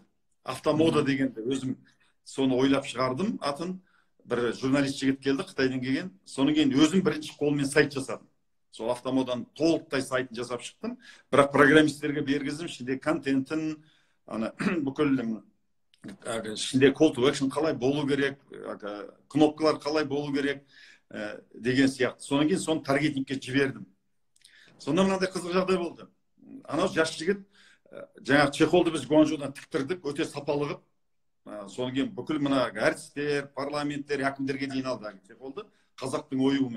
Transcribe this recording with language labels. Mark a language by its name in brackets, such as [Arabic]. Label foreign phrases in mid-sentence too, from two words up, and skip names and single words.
[Kazakh] Автомода дегенді өзім соны ойлап шығардым атын. Бір журналист жігіт келді, Қытайдан келген. Соның кейін өзім бірінші қолмен сайт жасадым. Сол автомодан толықтай сайтын жасап шықтым. Бірақ программисттерге бергіздім, ішінде контентін, бүкіл ішінде [English] call to action [Kazakh] қалай болу керек, кнопкалар қалай болу керек деген сияқты. Содан кейін соны таргетингке жібердім. Сонда мынандай қызық жағдай болды. Анау жас жігіт, жаңағы чехолды біз Гуанчжоудан тіктірдік, өте сапалы қылып. Содан кейін бүкіл мына әртістер, парламенттер, әкімдерге дейін алды чехолды қазақтың оюымен.